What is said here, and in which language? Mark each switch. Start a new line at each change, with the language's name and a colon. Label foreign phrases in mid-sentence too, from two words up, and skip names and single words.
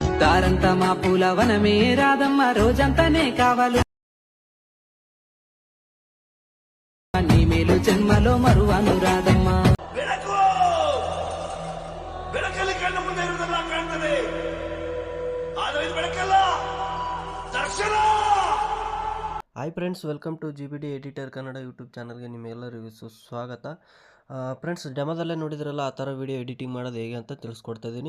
Telugu: దారంతా మా పూల వనమే రాదమ్మ రోజంతానే కావాలు నీ మేలు జన్మలో మరువను రాదమ్మ.
Kannada: ಹಾಯ್ ಫ್ರೆಂಡ್ಸ್, ವೆಲ್ಕಮ್ ಟು GBD ಎಡಿಟರ್ ಕನ್ನಡ ಯೂಟ್ಯೂಬ್ ಚಾನಲ್ಗೆ ನಿಮ್ಮೆಲ್ಲರಿಗೂ ಸ್ವಾಗತ. ಫ್ರೆಂಡ್ಸ್, ಡೆಮೋದಲ್ಲೇ ನೋಡಿದ್ರಲ್ಲ ಆ ಥರ ವಿಡಿಯೋ ಎಡಿಟಿಂಗ್ ಮಾಡೋದು ಹೇಗೆ ಅಂತ ತಿಳಿಸ್ಕೊಡ್ತಾ ಇದ್ದೀನಿ.